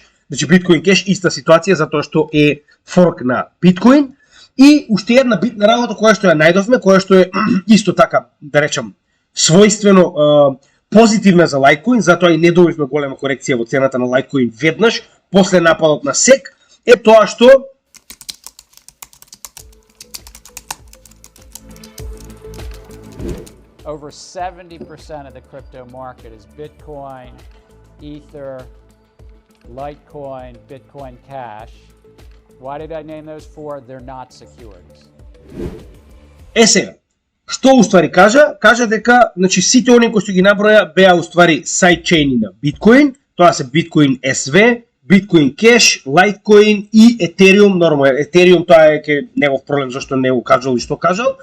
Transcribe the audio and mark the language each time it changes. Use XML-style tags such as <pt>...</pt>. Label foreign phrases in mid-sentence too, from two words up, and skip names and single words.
<mk>Значи Bitcoin Cash иста ситуација затоа што е форк на Bitcoin. И уште една битна работа која што ја најдовме, која што е исто така, да речам, својствено позитивна за Litecoin, затоа и не добивме голема корекција во цената на Litecoin веднаш после нападот на SEC, е тоа што</mk> <en>over 70% of the crypto market is Bitcoin, Ether, Litecoin, Bitcoin Cash. Why did I name those four? They're not securities.</en> <mk>Сега, што уствари кажа дека значи сите оние кои што ги наброја беа уствари сайдчейни на Bitcoin, тоа се Bitcoin SV, Bitcoin Cash, Litecoin и Ethereum. Нормално, Ethereum тоа е ке негов проблем зашто не го кажал и што кажал.</mk>